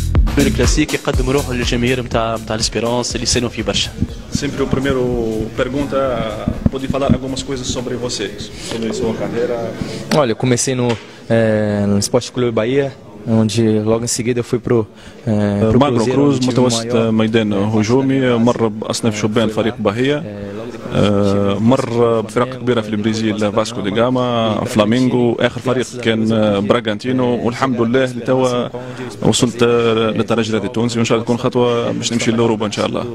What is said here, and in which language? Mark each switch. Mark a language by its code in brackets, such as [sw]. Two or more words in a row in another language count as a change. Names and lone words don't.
[ar] الكلاسيك يقدم روحه للجماهير نتاع الاسبيرونس اللي سانوا فيه برشا. [pt] Sempre o primeiro pergunta, pode falar algumas coisas sobre você, sobre sua carreira? Olha, eu comecei no Esporte Clube Bahia, onde logo em seguida eu fui pro [ar] ماغنو كروز متوسط ميدان هجومي، مر بأصناف شبان فريق بهية، مر بفرق كبيرة في البرازيل فاسكو دي غاما، فلامينغو، آخر فريق كان براغانتينو، والحمد لله لتوا وصلت للدرجة الرياضي التونسي، وإن شاء الله تكون خطوة باش نمشي لأوروبا إن شاء الله.